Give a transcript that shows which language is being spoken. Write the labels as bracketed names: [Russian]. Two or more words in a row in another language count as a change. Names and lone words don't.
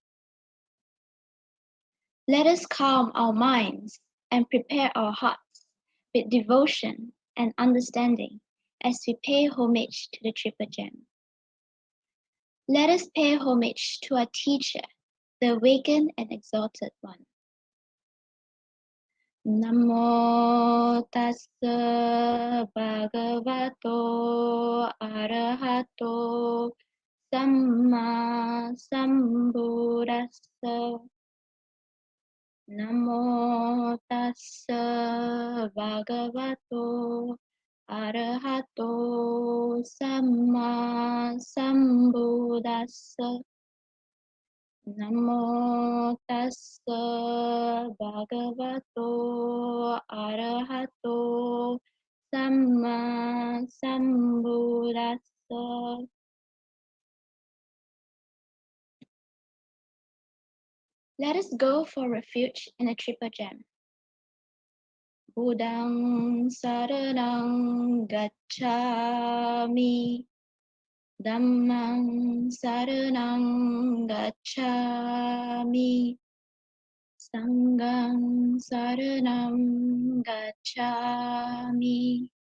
[English] Let us calm our minds and prepare our hearts with devotion and understanding as we pay homage to the Triple Gem. Let us pay homage to our teacher, the awakened and exalted one. [Pali] Namo tassa bhagavato arahato samma sambuddhassa. Namo tassa bhagavato arahato samma sambuddhassa. Namo tassa bhagavato arahato samma sambuddhassa. [English] Let us go for refuge in the Triple Gem. [Pali] Buddhang saranang gacchami. Dhammang saranang gacchami. Sanghang saranam gacchami.